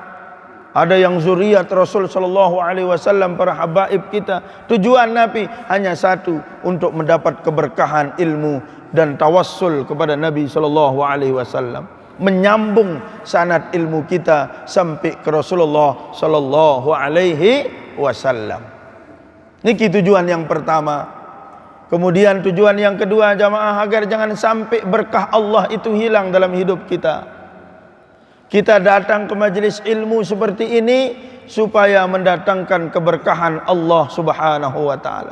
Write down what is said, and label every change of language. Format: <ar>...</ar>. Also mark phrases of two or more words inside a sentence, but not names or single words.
<id>Ada yang zuriat Rasul</id> <ar>صلى الله عليه وسلم,</ar> <id>para habaib kita. Tujuan Nabi hanya satu, untuk mendapat keberkahan ilmu dan tawassul kepada Nabi</id> <ar>صلى الله عليه وسلم,</ar> <id>menyambung sanad ilmu kita sampai ke Rasulullah</id> <ar>صلى الله عليه وسلم.</ar> <id>Niki tujuan yang pertama. Kemudian tujuan yang kedua jamaah, agar jangan sampai berkah Allah itu hilang dalam hidup kita. Kita datang ke majlis ilmu seperti ini supaya mendatangkan keberkahan</id> <ar>الله سبحانه وتعالى.</ar>